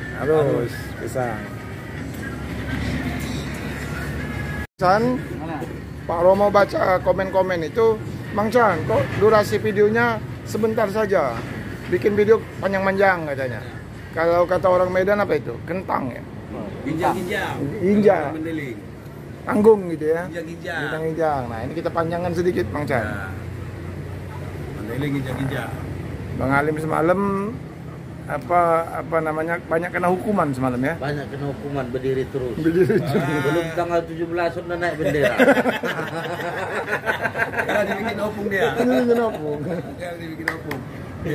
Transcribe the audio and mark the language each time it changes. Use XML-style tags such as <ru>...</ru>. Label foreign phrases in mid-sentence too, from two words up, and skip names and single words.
<id>Harus pisang. San, Pak Romo baca komen-komen itu, Mang Chan, kok durasi videonya sebentar saja, bikin video panjang-panjang katanya. Kalau kata orang Medan apa itu? Kentang ya? Ginjang-ginjang. Ginjang. Mendeling. Tanggung gitu ya? Ginjang-ginjang. Ginjang-ginjang. Nah ini kita panjangkan sedikit Mang Chan. Nah. Mendeling ginjang-ginjang. Bang Alim semalam apa namanya banyak kena hukuman semalam ya? Banyak kena hukuman berdiri terus. Berdiri Belum tanggal 17 sudah naik bendera. Karena dibikin opung dia. Bikin opung. Yang dibikin opung. Iya.</id>